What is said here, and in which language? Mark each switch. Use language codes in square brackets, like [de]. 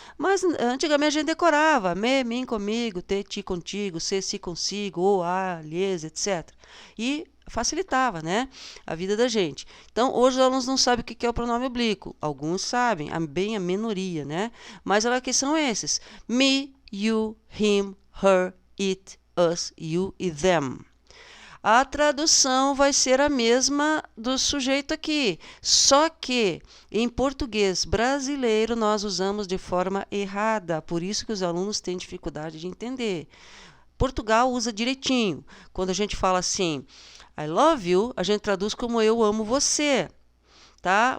[pt] Mas antigamente a gente decorava, me, mim, comigo, te, ti, contigo, se, si, consigo, ou, a, lhes, etc. E facilitava, né, a vida da gente. Então, hoje os alunos não sabem o que é o pronome oblíquo. Alguns sabem, bem a minoria, né? Mas aqui são esses. [en] Me, you, him, her, it, us, you e them. [pt] A tradução vai ser a mesma do sujeito aqui, só que em português brasileiro nós usamos de forma errada, por isso que os alunos têm dificuldade de entender. Portugal usa direitinho. Quando a gente fala assim, [en] I love you, [pt] a gente traduz como eu amo você, tá?